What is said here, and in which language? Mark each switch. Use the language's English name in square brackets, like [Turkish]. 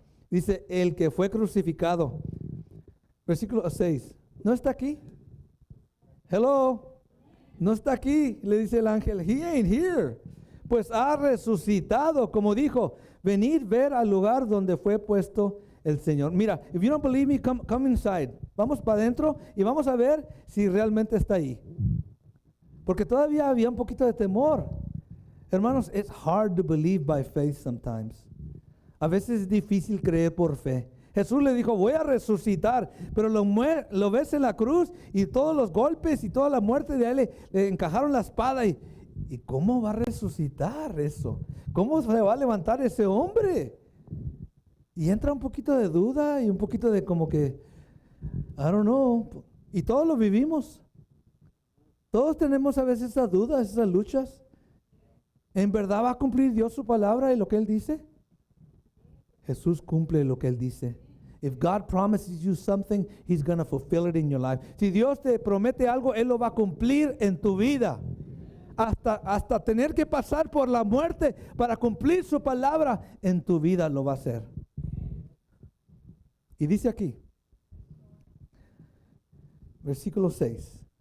[Spanish] Dice, el que fue crucificado. Versículo 6. ¿No está aquí? [English] Hello. [Spanish] No está aquí, le dice el ángel. [English] He ain't here. [Spanish] Pues ha resucitado, como dijo, venid ver al lugar donde fue puesto el Señor. [English] Mira, if you don't believe me, come inside. [Spanish] Vamos para adentro y vamos a ver si realmente está ahí. Porque todavía había un poquito de temor. [English] Hermanos, it's hard to believe by faith sometimes. [Spanish] A veces es difícil creer por fe. Jesús le dijo, voy a resucitar, pero lo ves en la cruz y todos los golpes y toda la muerte de él le encajaron la espada. ¿Y cómo va a resucitar eso? ¿Cómo se va a levantar ese hombre? Y entra un poquito de duda y un poquito de como que, [English] I don't know. [Spanish] Y todos lo vivimos. Todos tenemos a veces esas dudas, esas luchas. ¿En verdad va a cumplir Dios su palabra y lo que Él dice? Jesús cumple lo que Él dice. [English] If God promises you something, He's going to fulfill it in your life. [Spanish] Si Dios te promete algo, Él lo va a cumplir en tu vida. Hasta tener que pasar por la muerte para cumplir su palabra en tu vida lo va a hacer. Y dice aquí, versículo 6.